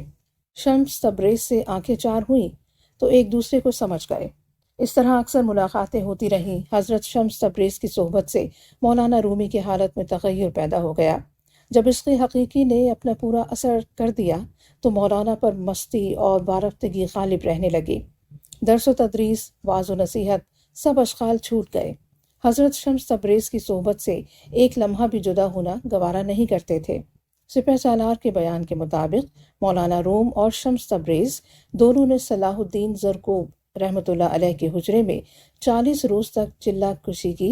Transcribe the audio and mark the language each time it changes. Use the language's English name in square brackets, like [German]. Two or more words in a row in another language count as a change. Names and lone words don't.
[Urdu] شمس تبریز سے آنکھیں چار ہوئیں تو ایک دوسرے کو سمجھ گئے۔ اس طرح اکثر ملاقاتیں ہوتی رہیں۔ حضرت شمس تبریز کی صحبت سے مولانا رومی کی حالت میں تغیر پیدا ہو گیا۔ جب عشق حقیقی نے اپنا پورا اثر کر دیا تو مولانا پر مستی اور وارفتگی غالب رہنے لگی۔ درس و تدریس، وعظ و نصیحت، سب اشغال چھوٹ گئے۔ حضرت شمس تبریز کی صحبت سے ایک لمحہ بھی جدا ہونا گوارا نہیں کرتے تھے۔ سپہ سالار کے بیان کے مطابق مولانا روم اور شمس تبریز دونوں نے صلاح الدین زرکوب [Arabic] رحمۃ اللہ علیہ [Urdu] کے حجرے میں 40 روز تک چلہ کشی کی۔